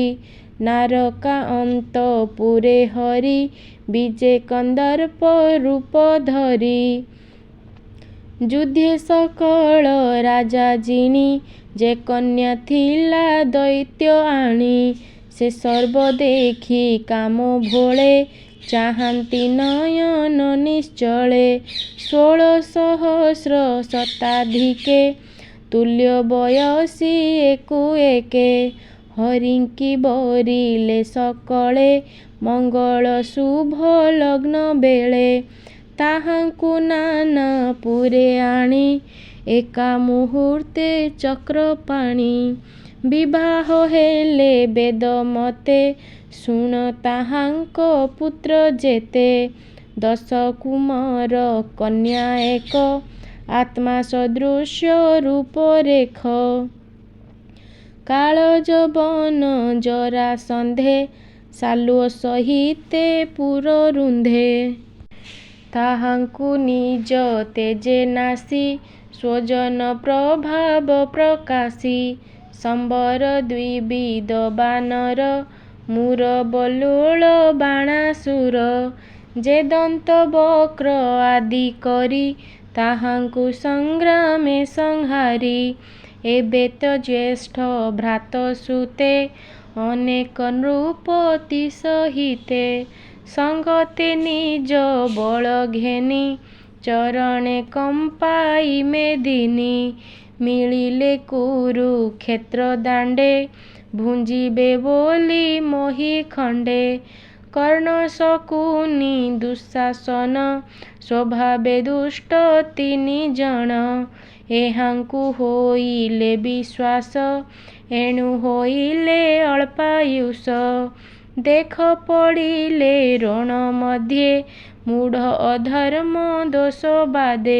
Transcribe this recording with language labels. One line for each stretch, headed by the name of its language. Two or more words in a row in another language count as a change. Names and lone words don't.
Odia: ନାରକା ଅନ୍ତପୁରେ ହରି ବିଜେ କନ୍ଦର୍ପ ରୂପ ଧରି। ଯୁଦ୍ଧେ ସକଳ ରାଜା ଜିଣି ଯେ କନ୍ୟା ଥିଲା ଦୈତ୍ୟ ଆଣି। ସେ ସର୍ବ ଦେଖି କାମ ଭୋଳେ ଚାହାନ୍ତି ନୟନ ନିଶ୍ଚଳେ। 16 ସହସ୍ର ଶତାଧିକେ ତୁଲ୍ୟ ବୟସୀ ଏକୁ ଏକେ। ହରିଙ୍କି ବରିଲେ ସକଳେ ମଙ୍ଗଳ ଶୁଭ ଲଗ୍ନ ବେଳେ। ତାହାଙ୍କୁ ନାନା ପୁରେ ଆଣି ଏକା ମୁହୂର୍ତ୍ତେ ଚକ୍ରପାଣି। ବିବାହ ହେଲେ ବେଦ ମତେ ଶୁଣ ତାହାଙ୍କ ପୁତ୍ର ଯେତେ। 10 କୁମାର କନ୍ୟା ଏକ ଆତ୍ମା ସଦୃଶ୍ୟ ରୂପରେଖ। କାଳ ଜବନ ଜରା ସନ୍ଧେ ସାଲୁଓ ସହିତେ ପୁର ରୁନ୍ଧେ। ତାହାଙ୍କୁ ନିଜ ତେଜେ ନାଶି ସ୍ୱଜନ ପ୍ରଭାବ ପ୍ରକାଶି। ସମ୍ବର ଦ୍ୱିବିଧ ବାନର ମୂର ବଲୁଲ ବାଣାସୁର। ଯେ ଦନ୍ତ ବକ୍ର ଆଦି କରି ତାହାଙ୍କୁ ସଂଗ୍ରାମେ ସଂହାରି। ଏବେ ତ ଜ୍ୟେଷ୍ଠ ଭ୍ରାତ ସୁତେ ଅନେକ ନୃପତି ସହିତେ। ସଙ୍ଗତେ ନିଜ ବଳ ଘେନି ଚରଣେ କମ୍ପାଇ ମେଦିନୀ। ମିଳିଲେ କୁରୁକ୍ଷେତ୍ର ଦାଣ୍ଡେ ଭୁଞ୍ଜିବେ ବୋଲି ମୋହି ଖଣ୍ଡେ। କର୍ଣ୍ଣ ଶକୁନି ଦୁଃଶାସନ ସ୍ୱଭାବେ ଦୁଷ୍ଟ ତିନି ଜଣ। ଏହାଙ୍କୁ ହୋଇଲେ ବିଶ୍ୱାସ ଏଣୁ ହୋଇଲେ ଅଳ୍ପାୟୁଷ। ଦେଖ ପଡ଼ିଲେ ରଣ ମଧ୍ୟେ ମୂଢ଼ ଅଧର୍ମ ଦୋଷ ବାଦେ।